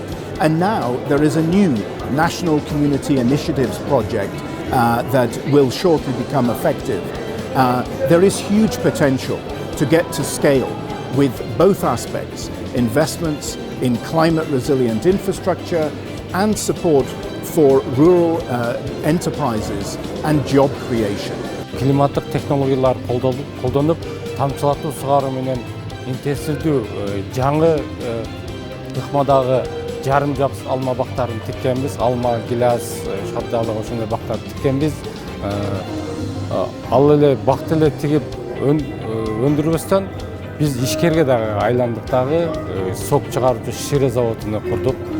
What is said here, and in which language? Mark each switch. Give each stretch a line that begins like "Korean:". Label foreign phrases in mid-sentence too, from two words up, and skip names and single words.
English: And now there is a new National Community Initiatives Project that will shortly become effective. There is huge potential to get to scale with both aspects, investments in climate resilient infrastructure and support for rural enterprises and job creation.
Kyrgyz: Климаттык технологиялар колдонуп, тамчылатуу сугаруу менен интенсивдүү жаңы ыкмадагы жарым жапсыз алма бактарын тиккенбиз. Алма, гилаз, шабдалык ошондой бактарды тиккенбиз. Ал эле бакты эле тигип өндүрбөстөн биз ишкерге дагы айландык дагы, сок чыгаруучу шире заводун курдук.